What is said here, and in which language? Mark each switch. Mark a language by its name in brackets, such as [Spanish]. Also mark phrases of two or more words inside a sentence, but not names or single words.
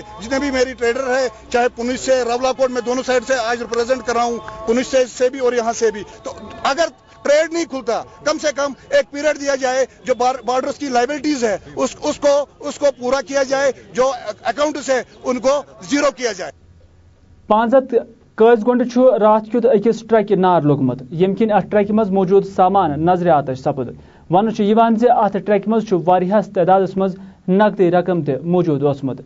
[Urdu] جتنے بھی میری ٹریڈر ہے، چاہے پونچھ سے راولا کوٹ، میں دونوں سائڈ سے آج ریپرزینٹ کر رہا ہوں، پونچھ سے بھی اور یہاں سے بھی. تو اگر ٹریڈ نہیں کھلتا کم سے کم ایک پیریڈ دیا جائے، جو بارڈرز کی لائبلٹیز ہے اس کو پورا کیا جائے، جو اکاؤنٹس ہے ان کو زیرو کیا جائے. [Kashmiri] 5 قٲض گونڈ رات کیُت أکِس ٹرکہِ نار لوٚگمُت ییٚمہِ کِنۍ اتھ ٹرکہِ منٛز موجود سامان نظرِ آتش سپُد. وننہٕ زِ اتھ ٹرکہِ منٛز چھُ واریاہس تعدادس منٛز نقدی رقم تہِ موجود اوسمُت.